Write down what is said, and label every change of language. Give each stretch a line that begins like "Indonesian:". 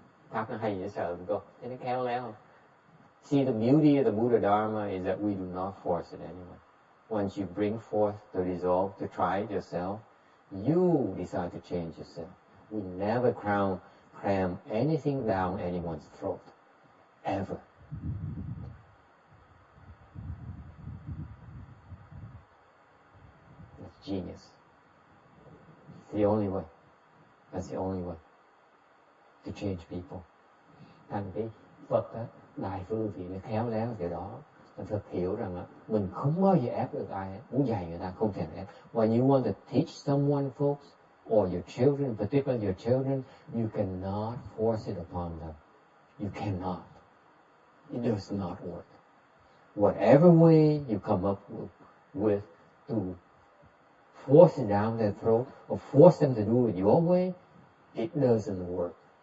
Vietnamese: Pháp nó hay dễ sợ mình cô, thấy nó khéo léo không?
English: See, the beauty of the Buddha Dharma is that we do not force it anyway. Once you bring forth the resolve to try it yourself, you decide to change yourself. We never cram anything down anyone's throat. Ever. That's genius. It's the only way. That's the only way to change people.
Vietnamese: Thành cái Phật á, đại phương thì nó khéo léo điều đó. Phật hiểu rằng á, mình không bao giờ ép được ai, muốn dạy người ta không thể ép.
English: When you want to teach someone, folks, or your children, particularly your children, you cannot force it upon them. You cannot. It does not work. Whatever way you come up with to force it down their throat or force them to do it your way, it doesn't work.